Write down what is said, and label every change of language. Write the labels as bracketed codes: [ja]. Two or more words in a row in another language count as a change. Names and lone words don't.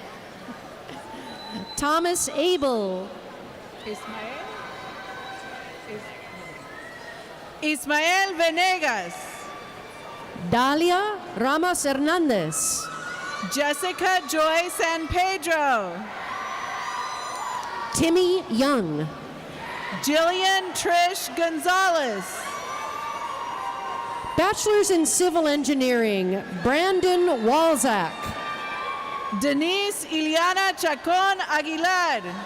[en] Thomas Abel. Ismael Venegas. Dalia Ramos Hernandez. Jessica Joy San Pedro. Timmy Young. Jillian Trish Gonzalez. Bachelor's in Civil Engineering, Brandon Walzak. Denise Iliana Chacon Aguilar.